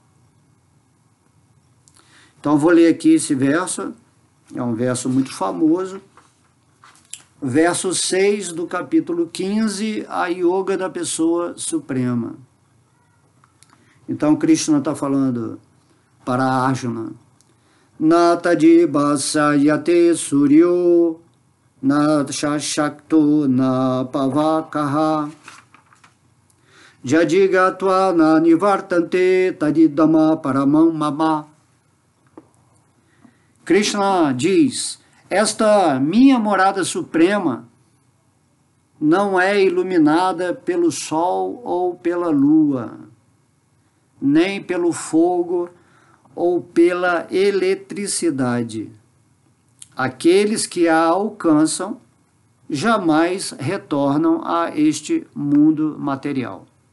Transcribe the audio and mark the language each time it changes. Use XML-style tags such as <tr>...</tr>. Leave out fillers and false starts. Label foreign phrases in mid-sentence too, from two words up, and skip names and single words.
<pt>Então, eu vou ler aqui esse verso, é um verso muito famoso, verso 6 do capítulo 15, a Yoga da Pessoa Suprema. Então, Krishna está falando para Arjuna,</pt> <sa>न तद् भासयते सूर्यो न शशाङ्को न पावकः यद्गत्वा न निवर्तन्ते तद्धाम परमं मम.</sa> <pt>Krishna diz, esta minha morada suprema não é iluminada pelo sol ou pela lua, nem pelo fogo ou pela eletricidade. Aqueles que a alcançam jamais retornam a este mundo material.</pt>